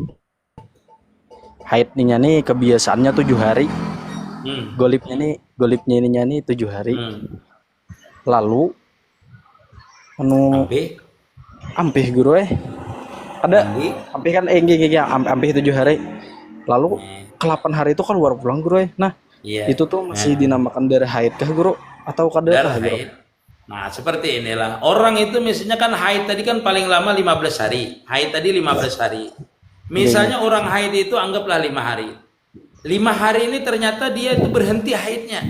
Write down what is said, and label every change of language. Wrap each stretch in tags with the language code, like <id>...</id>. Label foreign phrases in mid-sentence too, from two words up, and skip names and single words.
<id>Haidnya nih kebiasaannya 7 hari. Golipnya ininya nih 7 hari.</id> <bjn>Lalu ampih Guru ada ampih kan ampih 7 hari. Lalu ke 8 hari itu keluar pulang Guru.</bjn> <id>Nah, itu tuh masih dinamakan darah haid kah Guru atau darah haid? Nah, seperti inilah. Orang itu misalnya kan haid tadi kan paling lama 15 hari. Haid tadi 15 hari. Misalnya orang haid itu anggaplah 5 hari. 5 hari ini ternyata dia itu berhenti haidnya.</id>